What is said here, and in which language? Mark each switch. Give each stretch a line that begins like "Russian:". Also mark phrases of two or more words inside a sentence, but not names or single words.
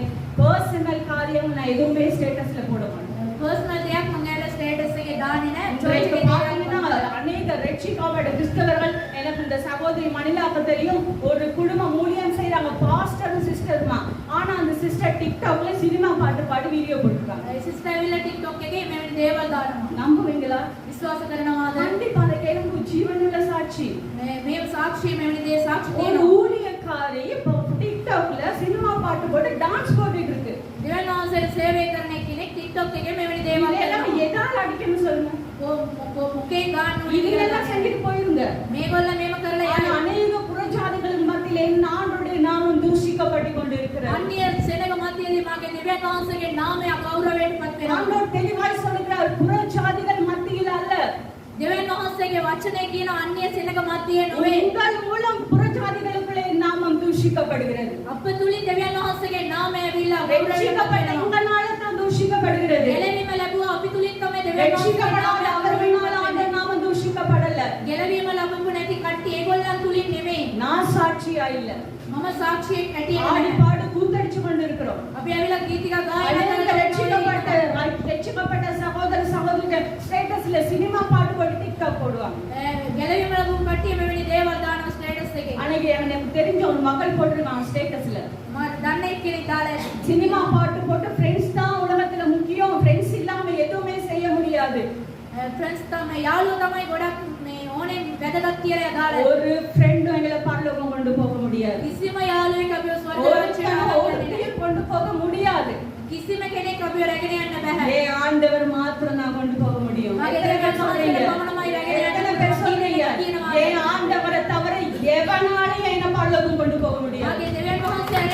Tamil: பர்சனல் காரியம் நான் எதுவுமே ஸ்டேட்டஸ்ல போட மாட்டேன்.
Sinhala: පර්සනල් දෙයක් මම ඇවිල්ලා ස්ටේටස් එකේ දාන්නේ නැහැ.
Tamil: இன்றைக்கு பார்த்தீங்கன்னா அநேக ரட்சிக்கப்பட்ட கிறிஸ்தவர்கள், எனக்கு இந்த சகோதரி மணிலாக்கு தெரியும், ஒரு குடும்பம் ஊழியம் செய்யறாங்க,
English: pastor sister.
Tamil: ஆனா அந்த சிஸ்டர் டிக்டாக்ல சினிமா பாட்டு பாடி வீடியோ போட்டுருக்காங்க.
Sinhala: ඒ සිස්ටර් ඇවිල්ලා TikTok එකේ මෙවැනි දේවල් දානවා.
Tamil: நம்புவீங்களா?
Sinhala: විශ්වාස කරනවාද?
Tamil: கண்டிப்பா அந்த கேள்வி ஜீவனுள்ள சாட்சி.
Sinhala: මේ සාක්ෂි මෙවැනි දේ සාක්ෂි
Tamil: ஒரு
Sinhala: තියෙනවා.
Tamil: ஊழியக்காரி இப்போ டிக்டாக்ல சினிமா பாட்டு போட்டு டான்ஸ் போட்டுட்டு இருக்கு.
Sinhala: දෙවියන් වහන්සේට සේවය කරන කෙනෙක් TikTok එකේ මෙවැනி දේවල්
Tamil: இதெல்லாம்
Sinhala: කරනවා.
Tamil: எதால அடிக்கணும் சொல்லுங்க?
Sinhala: මොකේ ගන්න
Tamil: இதெல்லாம் செஞ்சுட்டு போயிருங்க.
Sinhala: මේගොල්ල මේව කරලා
Tamil: ஆனா
Sinhala: යනවා.
Tamil: அநேக புறஜாதிகளின் மத்தியிலே ஆண்டவருடைய நாமம் தூஷிக்கப்பட்டு கொண்டிருக்கிறது.
Sinhala: අන්‍ය සෙනග මැදදී මාගේ දෙවියන් වහන්සේගේ නාමය ගෞරවයෙන් පත් වෙනවා.
Tamil: ஆண்டவர் தெளிவாய் சொல்கிறார், புறஜாதிகள் மத்தியில் அல்ல,
Sinhala: දෙවියන් වහන්සේගේ වචනේ කියන අන්‍ය සෙනග මැදේ නොවේ.
Tamil: உங்கள் மூலம் புறஜாதிகளுக்குள்ளே நாமம் தூஷிக்கப்படுகிறது.
Sinhala: අප තුලින් දෙවියන් වහන්සේගේ නාමය ඇවිල්ලා ගෞරවයෙන් පත්
Tamil: ரட்சிக்கப்பட்ட
Sinhala: වෙනවා.
Tamil: உங்களால தான் தூஷிக்கப்படுகிறது.
Sinhala: ගැලවීම ලැබුවා අපි තුලින් තමයි දෙවියන් වහන්සේගේ
Tamil: ரட்சிக்கப்படாத
Sinhala: නාමය
Tamil: அவர்களால் அந்த நாமம் தூஷிக்கப்படல.
Sinhala: ගැලවීම ලැබුණු නැති කට්ටිය ඒගොල්ලන් තුලින් නෙමෙයි.
Tamil: நான் சாட்சியா இல்ல,
Sinhala: මම සාක්ෂියක් ඇටියෙ
Tamil: ஆடி
Sinhala: නැහැ.
Tamil: பாடு கூத்தடிச்சு கொண்டிருக்கிறோம்.
Sinhala: අපි ඇවිල්ලා ගීතිකා ගායනා
Tamil: அநேக ரட்சிக்கப்பட்ட சகோதர சகோதரிகள் ஸ்டேட்டஸ்ல சினிமா பாட்டு போட்டு டிக்டாக் போடுவாங்க.
Sinhala: ගැලවීම ලැබුණු කට්ටිය මෙවැනි දේවල් දානවා ස්ටේටස් එකේ.
Tamil: அன்னைக்கு எனக்கு தெரிஞ்ச ஒரு மகள் போட்டிருக்காங்க ஸ்டேட்டஸ்ல,
Sinhala: මම දන්න එක්කෙනෙක් දාලා
Tamil: சினிமா பாட்டு போட்டு ஃப்ரெண்ட்ஸ் தான் உலகத்துல முக்கியம், ஃப்ரெண்ட்ஸ் இல்லாம எதுவுமே செய்ய முடியாது.
Sinhala: ෆ්‍රෙන්ඩ්ස් තමයි යාළුවෝ තමයි ගොඩක් මේ ඕනේ වැදගත් කියලා දාලා.
Tamil: ஒரு ஃப்ரெண்டும் எங்களை பரலோகம் கொண்டு போக முடியாது.
Sinhala: කිසිම යාළුවෙක් අපිව ස්වර්ග
Tamil: ஒருத்தரையும் கொண்டு போக முடியாது.
Sinhala: කිසිම කෙනෙක් අපිව රැගෙන යන්න බෑ.
Tamil: ஏன் ஆண்டவர் மாத்திரம் நான் கொண்டு போக முடியும்.
Sinhala: මගේ
Tamil: எத்தனை
Sinhala: දෙවියන්
Tamil: பேர்
Sinhala: වහන්සේ
Tamil: சொல்றீங்க?
Sinhala: පමණමයි රැගෙන
Tamil: எத்தனை
Sinhala: යන්න
Tamil: பேர் சொல்றீங்க?
Sinhala: කියනවා.
Tamil: ஏன் ஆண்டவரை தவிர எவனாலையும் என்ன பரலோகம் கொண்டு போக முடியாது.
Sinhala: මගේ දෙවියන් වහන්සේ